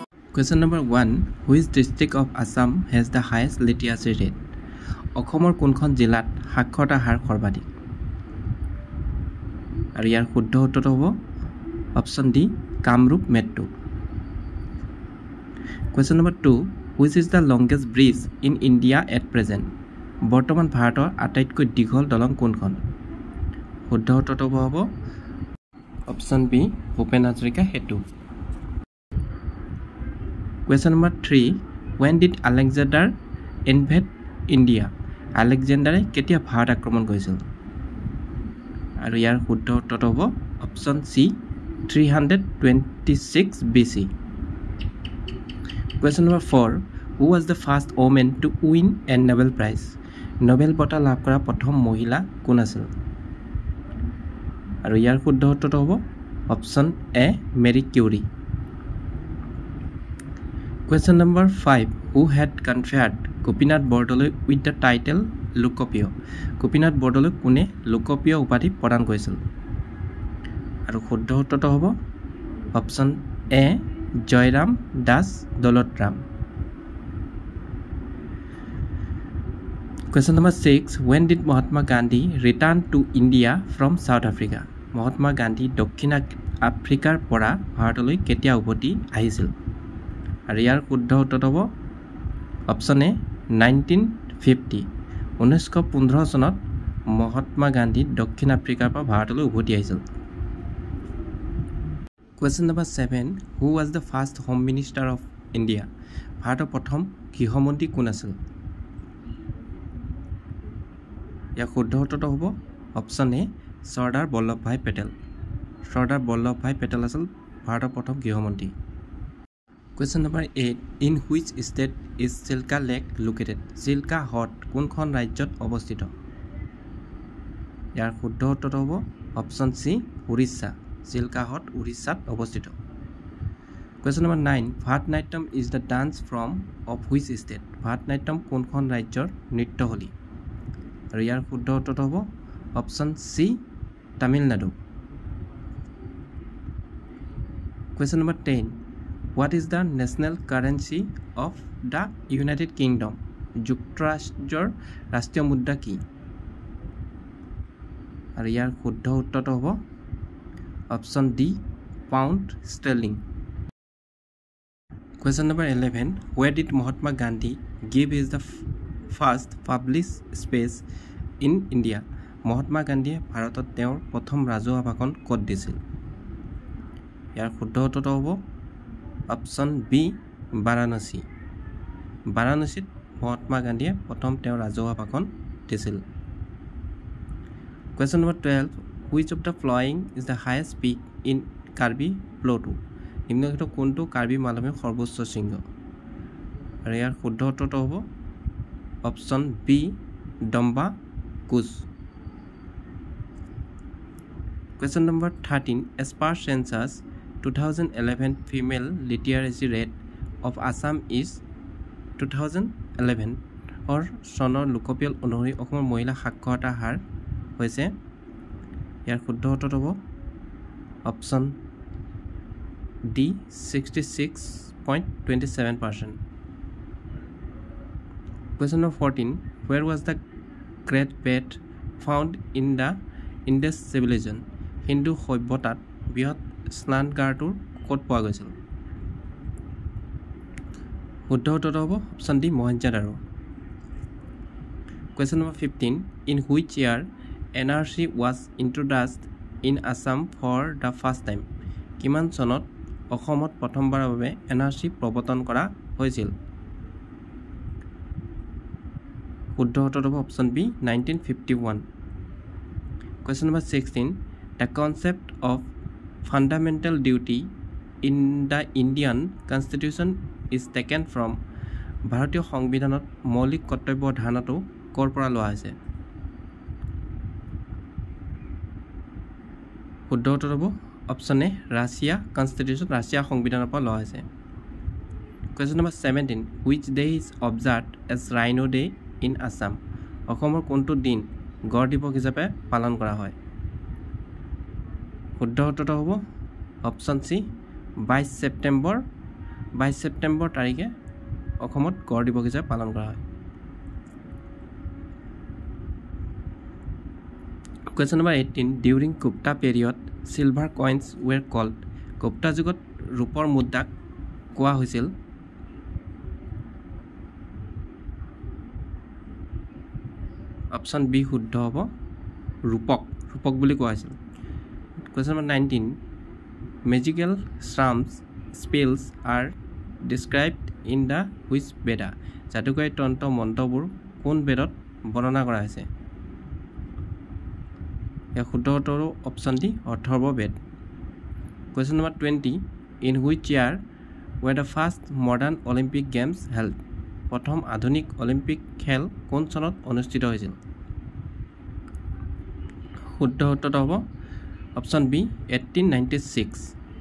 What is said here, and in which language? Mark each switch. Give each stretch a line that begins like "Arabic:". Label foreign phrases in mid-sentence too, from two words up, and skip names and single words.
English: Question number 1. Which district of Assam has the highest literacy rate?
Assamese: অসমৰ কোনখন জিলাত সাক্ষৰতা হাৰ সৰ্বাধিক? আৰু ইয়াৰ শুদ্ধ উত্তৰ হ'ব অপচন ডি কামৰূপ মেট্ৰো।
English: Question number 2. Which is the longest bridge in India at present?
Assamese: বৰ্তমান ভাৰতৰ আটাইতকৈ দীঘল দলং কোনখন? শুদ্ধ উত্তৰ হ'ব অপচন বি ভূপেন হাজৰিকা সেতু।
English: Question number 3. When did Alexander invade India?
Assamese: আলেকজেণ্ডাৰে কেতিয়া ভাৰত আক্ৰমণ কৰিছিল? আৰু ইয়াৰ শুদ্ধ উত্তৰ হ'ব অপচন সি 326 BC।
English: Question number 4. Who was the first woman to win a Nobel Prize?
Assamese: নোবেল বঁটা লাভ কৰা প্ৰথম মহিলা কোন আছিল? আৰু ইয়াৰ শুদ্ধ উত্তৰ হ'ব অপচন এ মেৰী কিউৰী।
English: Question number 5. Who had conferred গোপীনাথ বৰদলৈ with the title লোকপ্ৰিয়?
Assamese: গোপীনাথ বৰদলৈ কোনে লোকপ্ৰিয় উপাধি প্ৰদান কৰিছিল? আৰু শুদ্ধ উত্তৰ হ'ব অপচন এ জয়ৰাম দাস দৌলতৰাম।
English: Question number 6. When did Mahatma Gandhi return to India from South Africa?
Assamese: মহাত্মা গান্ধী দক্ষিণ আফ্ৰিকাৰ পৰা ভাৰতলৈ কেতিয়া উভতি আহিছিল? আৰু ইয়াৰ শুদ্ধ উত্তৰ হ'ব অপচন এ 1950। 1915 চনত মহাত্মা গান্ধী দক্ষিণ আফ্ৰিকাৰ পৰা ভাৰতলৈ উভতি আহিছিল।
English: Question number 7. Who was the first Home Minister of India?
Assamese: ভাৰতৰ প্ৰথম গৃহমন্ত্ৰী কোন আছিল? ইয়াৰ শুদ্ধ উত্তৰ হ'ব অপচন এ চৰ্দাৰ বল্লভভাই পেটেল। চৰ্দাৰ বল্লভভাই পেটেল আছিল ভাৰতৰ প্ৰথম গৃহমন্ত্ৰী।
English: Question number 8. In which state is Silka Lake located?
Assamese: চিল্কা হ্ৰদ কোনখন ৰাজ্যত অৱস্থিত? ইয়াৰ শুদ্ধ উত্তৰ হ'ব অপচন সি উৰিষ্যা। চিল্কা হ্ৰদ উৰিষ্যাত অৱস্থিত।
English: Question number 9. ভাৰতনাট্যম is the dance form of which state?
Assamese: ভাৰতনাট্যম কোনখন ৰাজ্যৰ নৃত্যশৈলী? আৰু ইয়াৰ শুদ্ধ উত্তৰ হ'ব অপচন সি তামিলনাডু।
English: Question number 10. What is the national currency of the United Kingdom?
Assamese: যুক্তৰাষ্ট্ৰৰ ৰাষ্ট্ৰীয় মুদ্ৰা কি? আৰু ইয়াৰ শুদ্ধ উত্তৰ হ'ব অপচন ডি পাউণ্ড ষ্টাৰ্লিং।
English: Question number 11. Where did Mahatma Gandhi give his the first public speech in India?
Assamese: মহাত্মা গান্ধীয়ে ভাৰতত তেওঁৰ প্ৰথম ৰাজহুৱা ভাষণ ক'ত দিছিল? ইয়াৰ শুদ্ধ উত্তৰ হ'ব অপচন বি বাৰাণসী। বাৰাণসীত মহাত্মা গান্ধীয়ে প্ৰথম তেওঁৰ ৰাজহুৱা ভাষণ দিছিল।
English: Question number 12. Which of the following is the highest peak in কাৰ্বি প্ল'টো?
Assamese: নিম্নলিখিত কোনটো কাৰ্বি মালভূমিৰ সৰ্বোচ্চ শৃংগ? আৰু ইয়াৰ শুদ্ধ উত্তৰ হ'ব অপচন বি ডম্বা কুজ।
English: Question number 13. As per census 2011 female literacy rate of Assam is 2011 or
Assamese: চনৰ লোকপিয়ল অনুসৰি অসমৰ মহিলা সাক্ষৰতা হাৰ হৈছে? ইয়াৰ শুদ্ধ উত্তৰ হ'ব অপচন ডি 66.27%।
English: Question number 14. Where was the great bed found in the Indus civilization?
Assamese: হিন্দু সভ্যতাত বৃহৎ স্নানাগাৰটো ক'ত পোৱা গৈছিল? শুদ্ধ উত্তৰ হ'ব অপচন ডি মহেঞ্জোদাৰো।
English: Question number 15. In which year NRC was introduced in Assam for the first time?
Assamese: কিমান চনত অসমত প্ৰথমবাৰৰ বাবে NRC প্ৰৱৰ্তন কৰা হৈছিল? শুদ্ধ উত্তৰ হ'ব অপচন বি 1951।
English: Question number 16. The concept of fundamental duty in the Indian Constitution is taken from
Assamese: ভাৰতীয় সংবিধানত মৌলিক কৰ্তব্য ধাৰণাটো ক'ৰ পৰা লোৱা হৈছে? শুদ্ধ উত্তৰ হ'ব অপচন এ
English: Russia constitution
Assamese: ৰাছিয়া সংবিধানৰ পৰা লোৱা হৈছে।
English: Question number 17. Which day is observed as Rhino Day in Assam?
Assamese: অসমৰ কোনটো দিন গড় দিৱস হিচাপে পালন কৰা হয়? শুদ্ধ উত্তৰ হ'ব অপচন সি 22 ছেপ্টেম্বৰ 22 ছেপ্টেম্বৰ তাৰিখে অসমত গড় দিৱস হিচাপে পালন কৰা হয়
English: Question number 18 During Gupta period silver coins were called Gupta
Assamese: যুগত ৰূপৰ মুদ্ৰাক কোৱা হৈছিল অপচন বি শুদ্ধ হ'ব ৰূপক বুলি কোৱা হৈছিল
English: Question number 19 Magical charms spells are described in the which Veda
Assamese: জাদুকৰী তন্ত্ৰ মন্ত্ৰবোৰ কোন বেদত বৰ্ণনা কৰা হৈছে या শুদ্ধ উত্তৰ অপচন ডি অথৰ্ব বেদ
English: Question number 20 In which year were the first modern Olympic games held
Assamese: প্ৰথম আধুনিক অলিম্পিক খেল কোন চনত অনুষ্ঠিত হৈছিল শুদ্ধ উত্তৰ হ'ব অপচন বি 1896